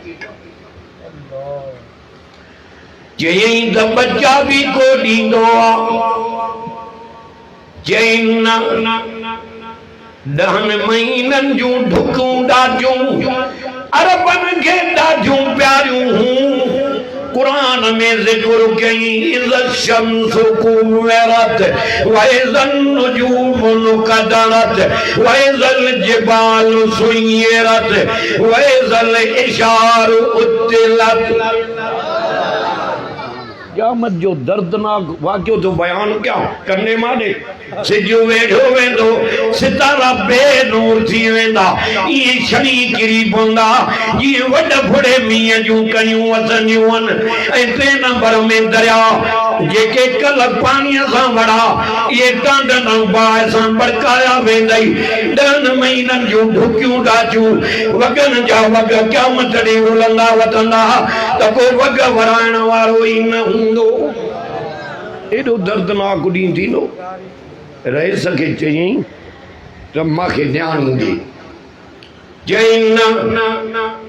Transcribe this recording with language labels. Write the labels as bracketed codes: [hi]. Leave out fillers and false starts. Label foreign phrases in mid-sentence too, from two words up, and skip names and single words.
[sd] चयईं त बच्चा बि को ॾींदो आहे चयईं न 10 महीननि जूं ढुकूं ॾाढियूं अरबनि खे ॾाढियूं प्यारियूं हूं कुरान में ज़िक्र कई [ar] إذا الشمس كورت وإذا النجوم انكدرت وإذا الجبال سيرت وإذا العشار عطلت [sd] क़यामत जो दर्दनाक वाक़ियो तो बयान क्या करने माने सिजो वेठो वेंदो सितारा बेनूर थी वेंदा ये छड़ी किरी पवंदा ये वॾ फुड़े मींहं जूं कयूं वसंदियूं आहिनि ऐं 3 नंबर में दरिया जेके कल पाणीअ सां वड़ा ये टांडन बाहि सां बड़काया वेंदई 10 महीननि जूं ढुकियूं डाचूं वॻनि जा वॻ क़यामत ॾींहुं रुलंदा वधंदा त को वॻ वराइण वारो ई न हूंदो एॾो दर्दनाक ॾींहुं थींदो रईस खे चयईं त मूंखे ॼाण ईंदी चयईं न